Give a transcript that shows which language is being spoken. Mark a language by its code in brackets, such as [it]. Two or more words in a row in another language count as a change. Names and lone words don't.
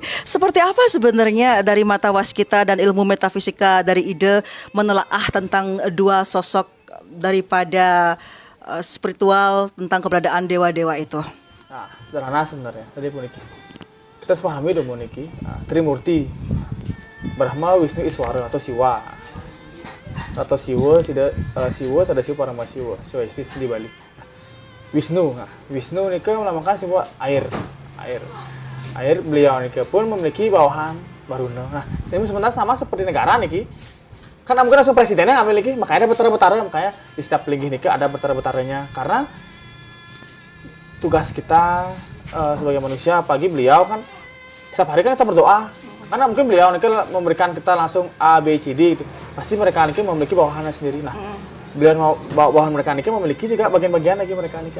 [id] Seperti apa sebenarnya dari mata waskita dan ilmu metafisika dari Ide menelaah tentang dua sosok daripada spiritual tentang keberadaan dewa-dewa itu? Nah, sederhana sebenarnya. Tadi puniki. Kita harus pahami dong puniki. Trimurti, Brahma, Wisnu, Iswara atau Siwa. Atau Siwa, Siwa, ada Siwa Paramasiwa, Siwa Istis di Bali. Wisnu, Wisnu nika melambangkan sebuah air. Beliau nika pun memiliki bawahan Baruna. Nah, sebenarnya sama seperti negara niki. Kan mungkin langsung presidennya ngambil lagi, makanya ada betara-betara, makanya di setiap linggih nikah ada betara-betaranya. Karena tugas kita sebagai manusia, pagi beliau kan setiap hari kan kita berdoa. Karena mungkin beliau nikah memberikan kita langsung A, B, C, D gitu. Pasti mereka nikah memiliki bawahannya sendiri. Nah, beliau bawahan mereka nikah memiliki juga bagian-bagian lagi mereka nikah.